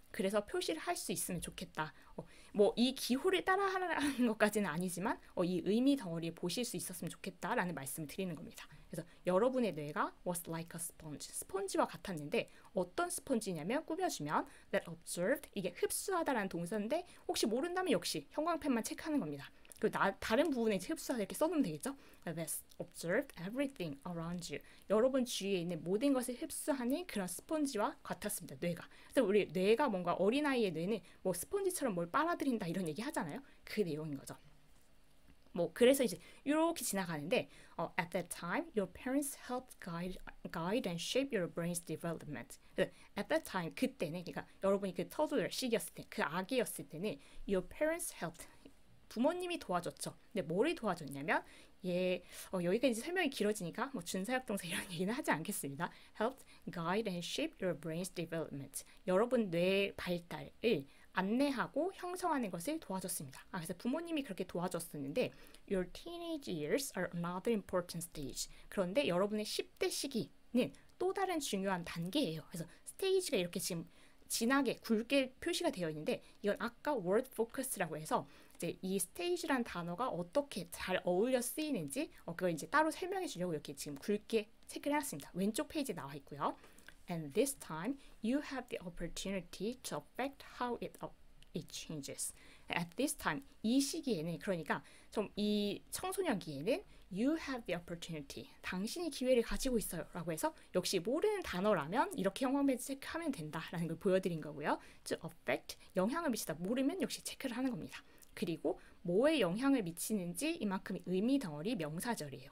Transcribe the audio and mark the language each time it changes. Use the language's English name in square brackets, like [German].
[Korean] 그래서 표시를 할 수 있으면 좋겠다. 뭐 이 기호를 따라하는 것까지는 아니지만 이 의미 덩어리에 보실 수 있었으면 좋겠다라는 말씀을 드리는 겁니다. 그래서 여러분의 뇌가 [English] was like a sponge, [Korean] 스펀지와 같았는데 어떤 스펀지냐면 꾸며주면 [English] that observed, [Korean] 이게 흡수하다라는 동사인데 혹시 모른다면 역시 형광펜만 체크하는 겁니다. 그리고 다른 부분에 이제 흡수하다 이렇게 써놓으면 되겠죠. [English] Let's observe everything around you. [Korean] 여러분 주위에 있는 모든 것을 흡수하는 그런 스펀지와 같았습니다. 뇌가. 그래서 우리 뇌가 뭔가 어린아이의 뇌는 뭐 스펀지처럼 뭘 빨아들인다 이런 얘기 하잖아요. 그 내용인 거죠. 뭐 그래서 이제 이렇게 지나가는데 [English] at that time your parents helped guide and shape your brain's development. at that time [Korean] 그때는 그러니까 여러분이 그 toddler 시기였을 때 그 아기였을 때는 [English] your parents helped [Korean] 부모님이 도와줬죠. 근데 뭐를 도와줬냐면 여기가 이제 설명이 길어지니까 뭐 준사역동사 이런 얘기는 하지 않겠습니다. [English] helped guide and shape your brain's development. [Korean] 여러분 뇌 발달을 안내하고 형성하는 것을 도와줬습니다. 그래서 부모님이 그렇게 도와줬었는데 [English] Your teenage years are another important stage. [Korean] 그런데 여러분의 10대 시기는 또 다른 중요한 단계예요. 그래서 스테이지가 이렇게 지금 진하게 굵게 표시가 되어 있는데 이건 아까 word focus라고 해서 이제 이 스테이지란 단어가 어떻게 잘 어울려 쓰이는지 그걸 이제 따로 설명해 주려고 이렇게 지금 굵게 체크를 해놨습니다. 왼쪽 페이지에 나와 있고요. [English] And this time, you have the opportunity to affect how it changes. At this time, [Korean] 이 시기에는 그러니까 좀 이 청소년기에는 [English] you have the opportunity. [Korean] 당신이 기회를 가지고 있어요. 라고 해서 역시 모르는 단어라면 이렇게 영어만 체크하면 된다라는 걸 보여드린 거고요. [English] to affect, [Korean] 영향을 미치다. 모르면 역시 체크를 하는 겁니다. 그리고 뭐에 영향을 미치는지 이만큼 의미 덩어리 명사절이에요.